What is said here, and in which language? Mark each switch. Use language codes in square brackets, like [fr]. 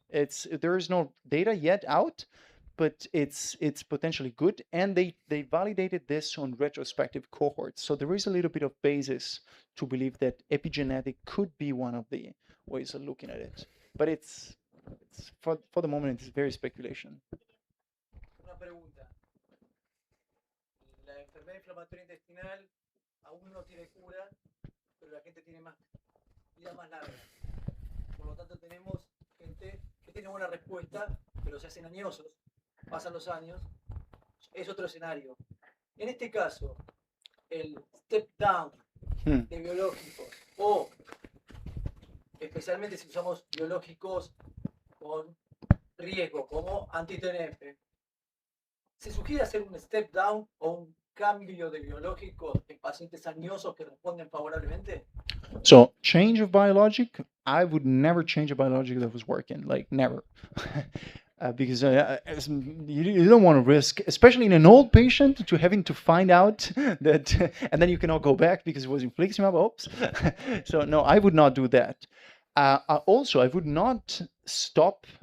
[en] There is no data yet out, but it's potentially good, and they validated this on retrospective cohorts. So there is a little bit of basis to believe that epigenetic could be one of the ways of looking at it. But it's for the moment, it's very speculation. [es] Una pregunta. La enfermedad inflamatoria intestinal aún no tiene cura, pero la gente tiene vida más larga. Por lo tanto, tenemos gente que tiene buena respuesta, pero se hacen añosos. Pasan los años, es otro escenario. En este caso, el step down de biológicos, o especialmente si usamos biológicos con riesgo, como anti-TNF, ¿se sugiere hacer un step down o un cambio de biológicos en pacientes añosos que responden favorablemente? [en] So, change of biologic, I would never change a biologic that was working, like never. Because you don't want to risk, especially in an old patient, to having to find out that, and then you cannot go back because it was infliximab. Oops. So no, I would not do that. Also, I would not stop.